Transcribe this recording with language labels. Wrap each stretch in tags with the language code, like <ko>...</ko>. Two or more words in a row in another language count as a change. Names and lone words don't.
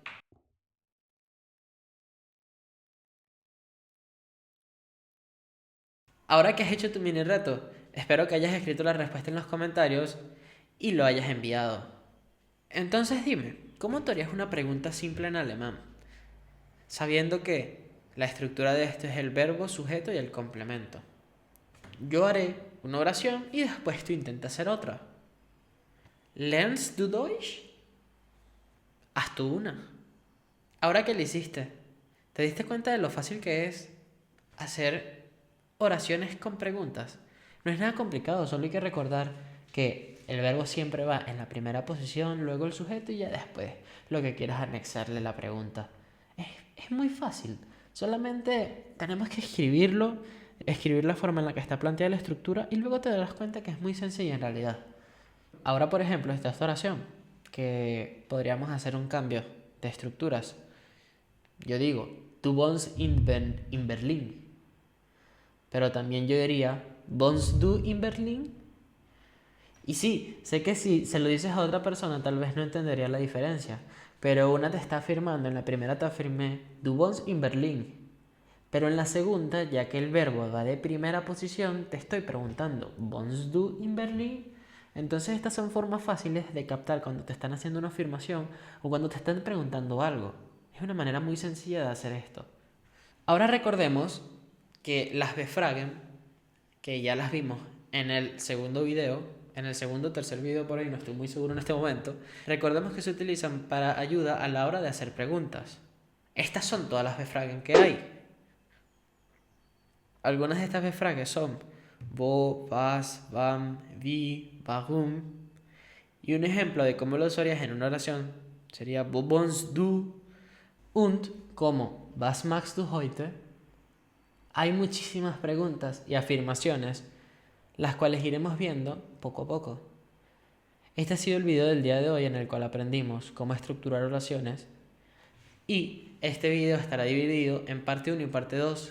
<es>Ahora que has hecho tu mini reto, espero que hayas escrito la respuesta en los comentarios y lo hayas enviado. Entonces dime, ¿cómo te harías una pregunta simple en alemán? Sabiendo que la estructura de esto es el verbo, sujeto y el complemento. Yo haré una oración y después tú intenta hacer otra.</es> <de>¿Lernst du Deutsch?</de> <es>Haz tú una. Ahora que lo hiciste, ¿te diste cuenta de lo fácil que es hacer oraciones con preguntas? No es nada complicado, solo hay que recordar que el verbo siempre va en la primera posición, luego el sujeto y ya después lo que quieras anexarle la pregunta. Es muy fácil, solamente tenemos que escribirlo, escribir la forma en la que está planteada la estructura y luego te darás cuenta que es muy sencilla en realidad. Ahora, por ejemplo, esta oración, que podríamos hacer un cambio de estructuras. Yo digo,</es> <de>du wohnst in Berlin.</de> <es>Pero también yo diría,</es> <de>¿wohnst du in Berlin?</de> <es>Y sí, sé que si se lo dices a otra persona tal vez no entendería la diferencia. Pero una te está afirmando, en la primera te afirmé,</es> <de>du wohnst in Berlin.</de> <es>Pero en la segunda, ya que el verbo va de primera posición, te estoy preguntando,</es> <de>¿wohnst du in Berlin?</de> <es>Entonces estas son formas fáciles de captar cuando te están haciendo una afirmación o cuando te están preguntando algo. Es una manera muy sencilla de hacer esto. Ahora recordemos que las befragen, que ya las vimos en el segundo video, en el segundo o tercer video por ahí, no estoy muy seguro en este momento, recordemos que se utilizan para ayuda a la hora de hacer preguntas. Estas son todas las befragen que hay. Algunas de estas befragen son</es> <de>wo, was, wann, wie, warum.</de> <es>Y un ejemplo de cómo lo usarías en una oración sería</es> <de>wo wohnst du und</de> <es>como</es> <de>was machst du heute.</de> <es>Hay muchísimas preguntas y afirmaciones, las cuales iremos viendo poco a poco. Este ha sido el video del día de hoy en el cual aprendimos cómo estructurar oraciones y este video estará dividido en parte 1 y parte 2.</es>